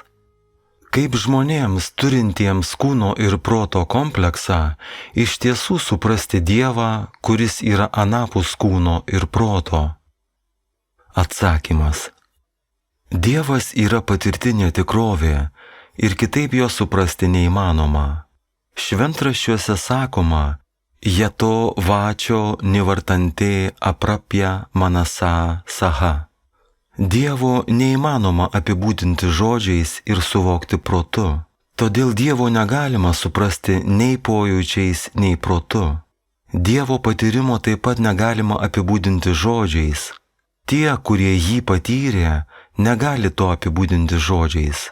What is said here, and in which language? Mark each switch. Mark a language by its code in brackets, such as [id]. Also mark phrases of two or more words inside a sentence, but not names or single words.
[lt] Kaip žmonėms turintiems kūno ir proto kompleksą iš tiesų suprasti Dievą, kuris yra anapus kūno ir proto? Atsakymas. Dievas yra patirtinė tikrovė ir kitaip jo suprasti neįmanoma. Šventraščiuose sakoma, [sa] Jeto vačio nivartante aprapja manasa saha. [lt] Dievo neįmanoma apibūdinti žodžiais ir suvokti protu. Todėl Dievo negalima suprasti nei pojūčiais, nei protu. Dievo patyrimo taip pat negalima apibūdinti žodžiais. Tie, kurie jį patyrė, negali to apibūdinti žodžiais.